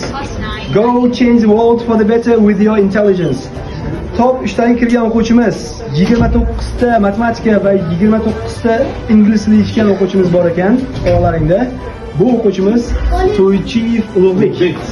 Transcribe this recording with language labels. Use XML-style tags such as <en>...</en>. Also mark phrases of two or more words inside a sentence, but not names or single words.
<en>Go change the world for the better with your intelligence.</en> <uz>Top 3 kirgan o'quvchimiz 29 ta matematika va 29 ta ingliz tili ishgan o'quvchimiz bor ekan, oralaringda. Bu o'quvchimiz To'ychiyev Ulug'bek.</uz>